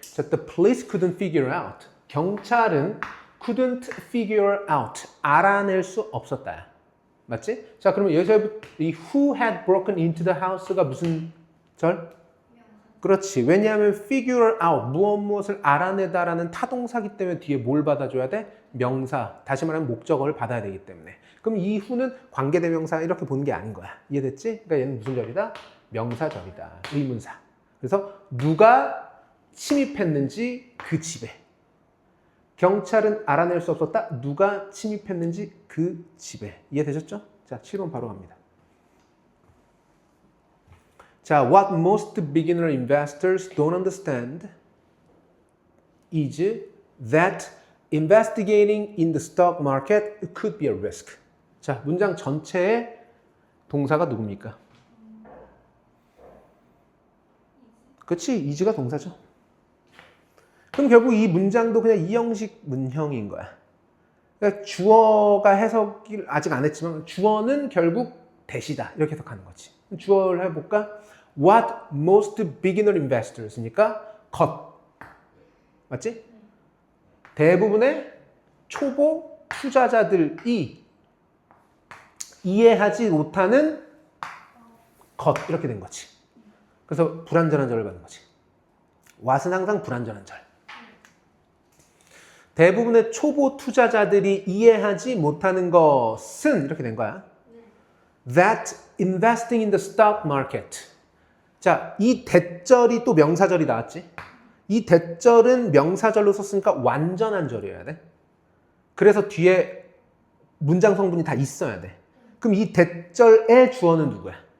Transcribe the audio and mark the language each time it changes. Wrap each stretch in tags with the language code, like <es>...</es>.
<en>자, the police couldn't figure out.</en> <ko>경찰은</ko> <en>couldn't figure out.</en> <ko>알아낼 수 없었다. 맞지? 자, 그러면 여기서 이</ko> <en>who had broken into the house</en> <ko>가 무슨 절? 그렇지. 왜냐하면 figure out, 무엇을 알아내다라는 타동사기 때문에 뒤에 뭘 받아줘야 돼? 명사, 다시 말하면 목적어를 받아야 되기 때문에. 그럼 이 who는 관계대명사 이렇게 보는 게 아닌 거야. 이해됐지? 그러니까 얘는 무슨 절이다? 명사절이다. 의문사. 그래서 누가 침입했는지 그 집에. 경찰은 알아낼 수 없었다. 누가 침입했는지 그 집에. 이해되셨죠? 자, 7번 바로 갑니다.</ko> <en>자, what most beginner investors don't understand is that investigating in the stock market could be a risk.</en> <ko>자, 문장 전체의 동사가 누굽니까? 그렇지, is가 동사죠. 그럼 결국 이 문장도 그냥 이형식 문형인 거야. 그러니까 주어가 해석을 아직 안 했지만 주어는 결국 대시다. 이렇게 해석하는 거지. 주어를 해볼까?</ko> <en>What most beginner investors니까 것.</en> <ko>맞지? 대부분의 초보 투자자들이 이해하지 못하는 것. 이렇게 된 거지. 그래서 불완전한 절을 받는 거지. what은 항상 불완전한 절. 대부분의 초보 투자자들이 이해하지 못하는 것은 이렇게 된 거야.</ko> <en>That investing in the stock market.</en> <ko>자, 이 대절이 또 명사절이 나왔지. 이 대절은 명사절로 썼으니까 완전한 절이어야 돼. 그래서 뒤에 문장 성분이 다 있어야 돼. 그럼 이 대절의 주어는 누구야?</ko>